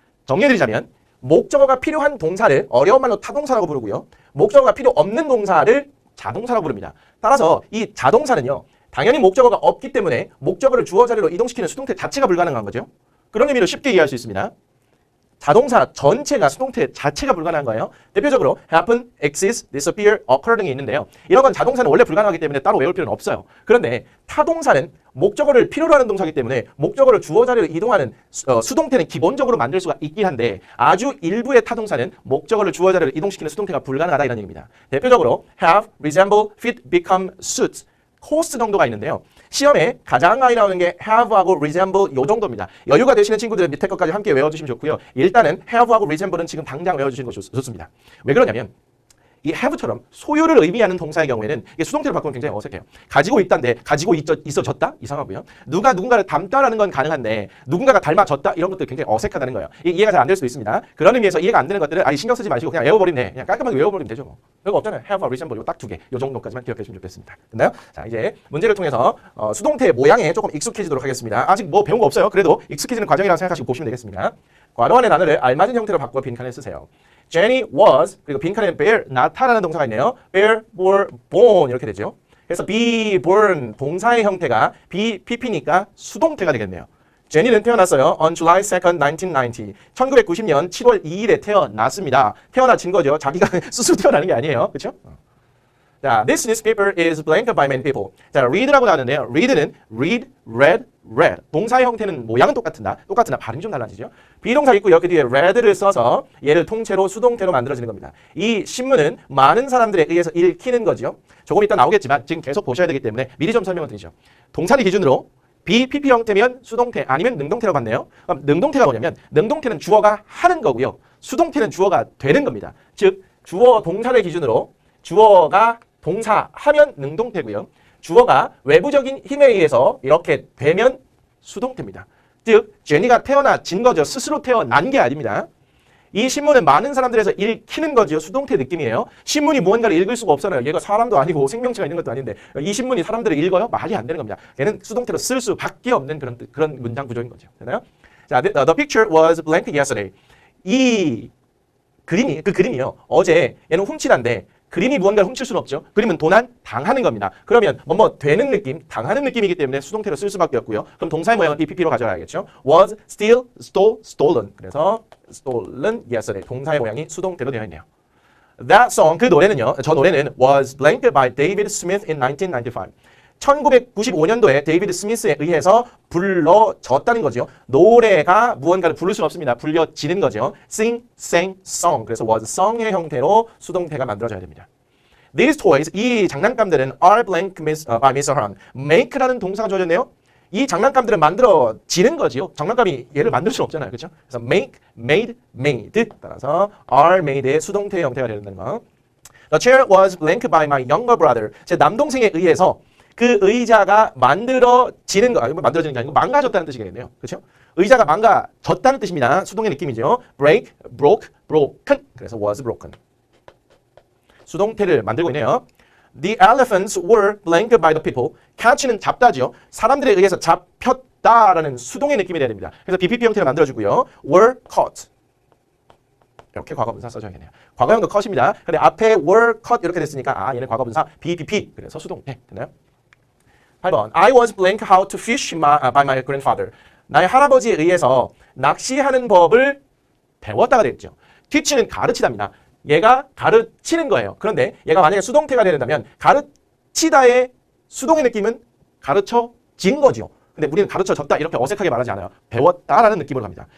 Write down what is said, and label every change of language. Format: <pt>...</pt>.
<ko>정리해드리자면 목적어가 필요한 동사를 어려운 말로 타동사라고 부르고요. 목적어가 필요 없는 동사를 자동사라고 부릅니다. 따라서 이 자동사는요. 당연히 목적어가 없기 때문에 목적어를 주어 자리로 이동시키는 수동태 자체가 불가능한 거죠. 그런 의미로 쉽게 이해할 수 있습니다. 자동사 전체가 수동태 자체가 불가능한 거예요. 대표적으로 happen, exist, disappear, occur 등이 있는데요. 이런 건 자동사는 원래 불가능하기 때문에 따로 외울 필요는 없어요. 그런데 타동사는 목적어를 필요로 하는 동사이기 때문에 목적어를 주어 자리로 이동하는 수동태는 기본적으로 만들 수가 있긴 한데 아주 일부의 타동사는 목적어를 주어 자리로 이동시키는 수동태가 불가능하다 이런 얘기입니다. 대표적으로 have, resemble, fit, become, suit, cost 정도가 있는데요. 시험에 가장 많이 나오는 게 have하고 resemble 요 정도입니다. 여유가 되시는 친구들은 밑에 것까지 함께 외워주시면 좋고요. 일단은 have하고 resemble는 지금 당장 외워주시는 것이 좋습니다. 왜 그러냐면 이 have처럼 소유를 의미하는 동사의 경우에는 이게 수동태로 바꾸면 굉장히 어색해요. 가지고 있다인데 가지고 있어졌다? 이상하고요. 누가 누군가를 닮다라는 건 가능한데 누군가가 닮아졌다? 이런 것도 굉장히 어색하다는 거예요. 이해가 잘 안 될 수도 있습니다. 그런 의미에서 이해가 안 되는 것들은 신경 쓰지 마시고 그냥 외워버리면 돼. 그냥 깔끔하게 외워버리면 되죠. 뭐. 별거 없잖아요. have, resemble 요 딱 2개. 요 정도까지만 기억해 주시면 좋겠습니다. 됐나요? 자, 이제 문제를 통해서 수동태의 모양에 조금 익숙해지도록 하겠습니다. 아직 뭐 배운 거 없어요. 그래도 익숙해지는 과정이라고 생각하시고 보시면 되겠습니다. 괄호 안의 단어를 알맞은 형태로 바꿔 빈칸에 쓰세요.</ko> <en>Jenny was,</en> <ko>그리고 빈칸에는 bear, 나타라는 동사가 있네요.</ko> <en>bear, bore, born</en> <ko>이렇게 되죠. 그래서 be born 동사의 형태가 be, pp니까 수동태가 되겠네요. 제니는 태어났어요.</ko> <en>On July 2nd, 1990.</en> <ko>1990년 7월 2일에 태어났습니다. 태어나진 거죠. 자기가 스스로 태어나는 게 아니에요. 그렇죠? 자,</ko> <en>this newspaper is blanked by many people.</en> <ko>자, read라고 나왔는데요.</ko> <en>read는 read, read, read.</en> <ko>동사의 형태는 모양은 똑같으나 발음이 좀 달라지죠. 비동사 있고 여기 뒤에 read를 써서 얘를 통째로 수동태로 만들어지는 겁니다. 이 신문은 많은 사람들에 의해서 읽히는 거죠. 조금 이따 나오겠지만 지금 계속 보셔야 되기 때문에 미리 좀 설명을 드리죠. 동사를 기준으로 BPP 형태면 수동태 아니면 능동태라고 봤네요. 그럼 능동태가 뭐냐면 능동태는 주어가 하는 거고요. 수동태는 주어가 되는 겁니다. 즉 주어 동사를 기준으로 주어가 동사하면 능동태고요. 주어가 외부적인 힘에 의해서 이렇게 되면 수동태입니다. 즉 제니가 태어나진 거죠. 스스로 태어난 게 아닙니다. 이 신문은 많은 사람들에서 읽히는 거죠. 수동태 느낌이에요. 신문이 무언가를 읽을 수가 없잖아요. 얘가 사람도 아니고 생명체가 있는 것도 아닌데 이 신문이 사람들을 읽어요? 말이 안 되는 겁니다. 얘는 수동태로 쓸 수밖에 없는 그런 문장 구조인 거죠. 되나요? 자,</ko> <en>the picture was blank yesterday.</en> <ko>이 그림이 그 그림이요. 어제 얘는 훔치다인데 그림이 무언가를 훔칠 수는 없죠. 그림은 도난 당하는 겁니다. 그러면 뭐뭐 되는 느낌, 당하는 느낌이기 때문에 수동태로 쓸 수밖에 없고요. 그럼 동사의 모양은 BPP로 가져가야겠죠.</ko> <en>was, steal, stole, stolen.</en> <ko>그래서</ko> <en>stolen yesterday.</en> <ko>동사의 모양이 수동태로 되어 있네요.</ko> <en>That song,</en> <ko>그 노래는요. 저 노래는</ko> <en>was blank by David Smith in 1995.</en> <ko>1995년도에 데이비드 스미스에 의해서 불러졌다는 거죠. 노래가 무언가를 부를 수는 없습니다. 불려지는 거죠.</ko> <en>sing, sang, song.</en> <ko>그래서 was song의 형태로 수동태가 만들어져야 됩니다.</ko> <en>These toys,</en> <ko>이 장난감들은</ko> <en>are blank by Mr. Han.</en> <ko>make라는 동사가 주어졌네요. 이 장난감들은 만들어지는 거지요. 장난감이 얘를 만들 수는 없잖아요. 그렇죠? 그래서</ko> <en>make, made, made.</en> <ko>따라서 are made의 수동태 형태가 되는 거.</ko> <en>The chair was blank by my younger brother.</en> <ko>제 남동생에 의해서 그 의자가 만들어지는 거, 만들어지는 게 아니고 망가졌다는 뜻이겠네요. 그렇죠? 의자가 망가졌다는 뜻입니다. 수동의 느낌이죠.</ko> <en>break, broke, broken.</en> <ko>그래서</ko> <en>was broken.</en> <ko>수동태를 만들고 있네요.</ko> <en>The elephants were blanked by the people.</en> <ko>catch는 잡다죠. 사람들에 의해서 잡혔다라는 수동의 느낌이 돼야 됩니다. 그래서 BPP 형태를 만들어주고요.</ko> <en>were caught.</en> <ko>이렇게 과거분사 써줘야겠네요. 과거형도 cut입니다. 근데 앞에 were caught 이렇게 됐으니까 얘는 과거분사 BPP. 그래서 수동태. 됐나요? 8번.</ko> <en>I was blank how to fish by my grandfather.</en> <ko>나의 할아버지에 의해서 낚시하는 법을 배웠다가 됐죠. teach는 가르치다입니다. 얘가 가르치는 거예요. 그런데 얘가 만약에 수동태가 된다면 가르치다의 수동의 느낌은 가르쳐진 거죠. 근데 우리는 가르쳐졌다 이렇게 어색하게 말하지 않아요. 배웠다라는 느낌으로 갑니다.</ko>